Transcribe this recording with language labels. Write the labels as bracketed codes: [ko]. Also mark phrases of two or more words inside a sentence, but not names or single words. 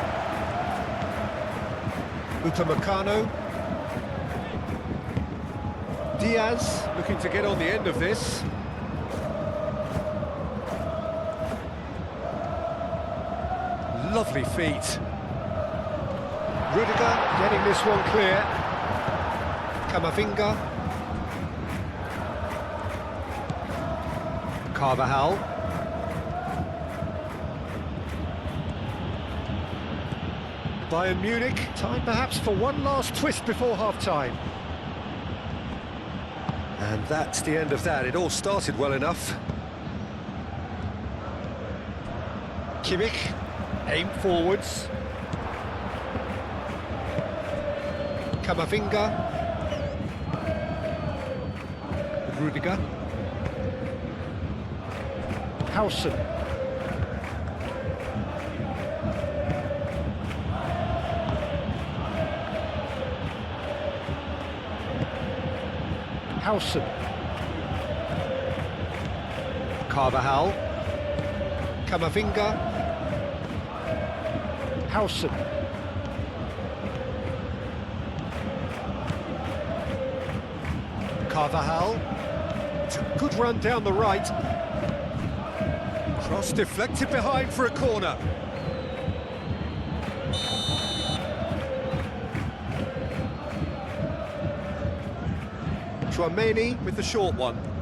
[en] Upamecano. Diaz looking to get on the end of this. Lovely feet. Rudiger getting this one clear. Camavinga. Carvajal. Bayern Munich, time perhaps for one last twist before half-time. And that's the end of that. It all started well enough. Kimmich, aim forwards. Camavinga. Rudiger. Howson. Howson. Carvajal. Camavinga. Howson. Carvajal. It's a good run down the right. Cross deflected behind for a corner. Chouameni with the short one.